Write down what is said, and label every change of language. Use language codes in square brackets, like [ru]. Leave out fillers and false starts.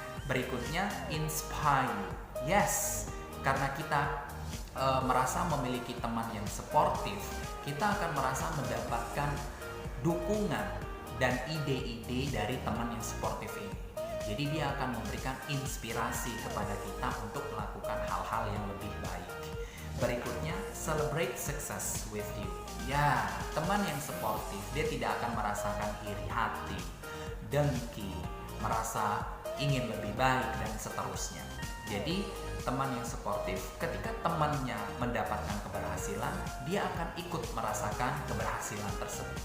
[id] Berikutnya, [en] inspire. Yes, [id] karena kita merasa memiliki teman yang suportif, kita akan merasa mendapatkan dukungan dan ide-ide dari teman yang suportif ini. Jadi dia akan memberikan inspirasi kepada kita untuk melakukan hal-hal yang lebih baik. Berikutnya, [en] celebrate success with you. [id] Ya, teman yang suportif, dia tidak akan merasakan iri hati, dengki, merasa ingin lebih baik, dan seterusnya. Jadi, teman yang suportif, ketika temannya mendapatkan keberhasilan, dia akan ikut merasakan keberhasilan tersebut.